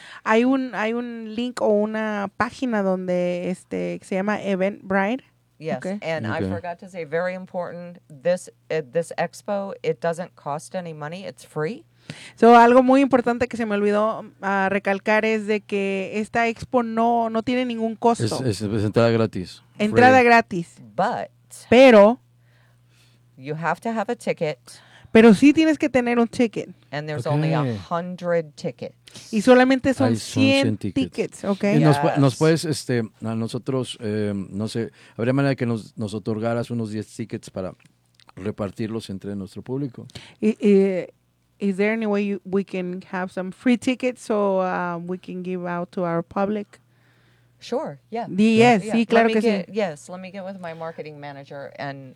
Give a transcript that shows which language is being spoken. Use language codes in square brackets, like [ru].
[es] Hay un link o una página donde se llama Eventbrite. [en] Yes, okay. I forgot to say, very important, this expo, it doesn't cost any money, it's free. [es] So, algo muy importante que se me olvidó recalcar es de que esta expo no tiene ningún costo. Es entrada gratis. Entrada gratis. [en] Pero, you have to have a ticket. [es] Pero sí tienes que tener un ticket. [en] And there's only 100 tickets. [es] Y solamente son 100 tickets. Okay. Y yes. nos puedes, a nosotros, no sé, habría manera que nos otorgaras unos 10 tickets para repartirlos entre nuestro público. [en] Is there any way we can have some free tickets so we can give out to our public? Sure, yeah. Yes, yeah. [es] Sí, claro que [en] get, [es] sí. [en] Yes, let me get with my marketing manager and